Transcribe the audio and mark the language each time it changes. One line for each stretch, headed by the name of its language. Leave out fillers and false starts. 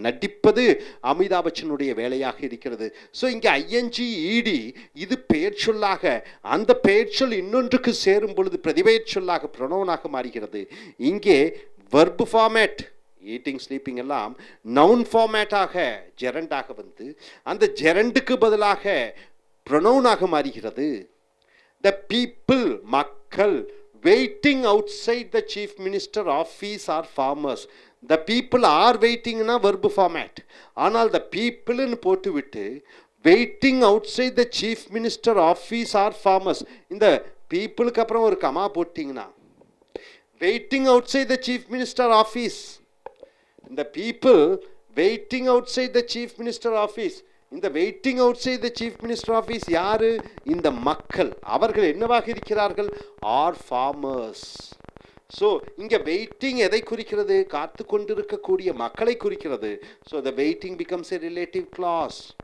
Tamil: நடிப்பது அமிதாப் பச்சனுடைய வேலையாக இருக்கிறது. ஸோ இங்கே ஐஎன்ஜி, இடி இது பெயர் சொல்லாக, அந்த பெயர் சொல் இன்னொன்றுக்கு சேரும் பொழுது பிரதிபெயர் சொல்லாக, ப்ரொனவுனாக மாறுகிறது. இங்கே வெர்பு ஃபார்மேட், ஈட்டிங், ஸ்லீப்பிங் எல்லாம் நவுன் ஃபார்மேட்டாக, ஜெரண்டாக வந்து அந்த ஜெரண்டுக்கு பதிலாக ப்ரொனவுனாக மாறுகிறது.
English: The people, மக்கள், waiting outside the chief minister office are farmers. The people are waiting na verb format. ஆனால் the people
Tamil: ன்னு போட்டுவிட்டு
English: waiting outside the chief minister office are farmers.
Tamil: இந்த peopleக்கு அப்புறம் ஒரு கமா போட்டிங்கன்னா
English: waiting outside the chief minister office. இந்த people waiting outside the chief minister office. இந்த waiting outside the chief minister office
Tamil: யாரு? இந்த மக்கள். அவர்கள் என்னவாக இருக்கிறார்கள்?
English: Are farmers.
Tamil: ஸோ இங்கே வெயிட்டிங் எதை குறிக்கிறது? காத்து கொண்டிருக்கக்கூடிய மக்களை குறிக்கிறது.
English: So the waiting becomes a relative clause.